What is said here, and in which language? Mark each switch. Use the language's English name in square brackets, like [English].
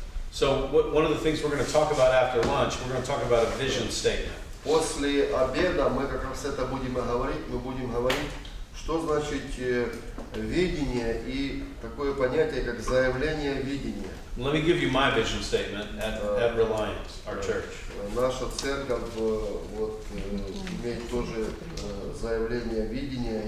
[English] So one of the things we're going to talk about after lunch, we're going to talk about a vision statement. [Russian] После обеда мы как раз это будем говорить. Мы будем говорить, что значит видение и такое понятие, как заявление видения. [English] Let me give you my vision statement at Reliance, our church. [Russian] Наша церковь вот, имеет тоже заявление видения.